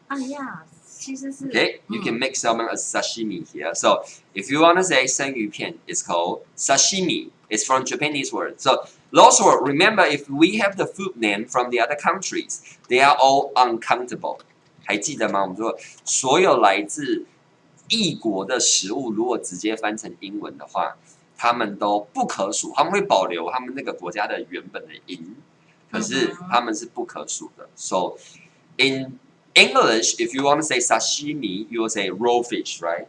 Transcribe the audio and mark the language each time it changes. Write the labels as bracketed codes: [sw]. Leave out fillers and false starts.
[zh] 哎呀，其实是 [en] Okay, you can make salmon as sashimi here. So if you want to say 生鱼片, it's called sashimi. It's from Japanese word. So those words, remember, if we have the food name from the other countries, they are all uncountable. [zh] 还记得吗？我们说所有来自异国的食物，如果直接翻成英文的话，他们都不可数。他们会保留他们那个国家的原本的音，可是他们是不可数的。 [en] So in English, if you want to say sashimi, you will say raw fish, right?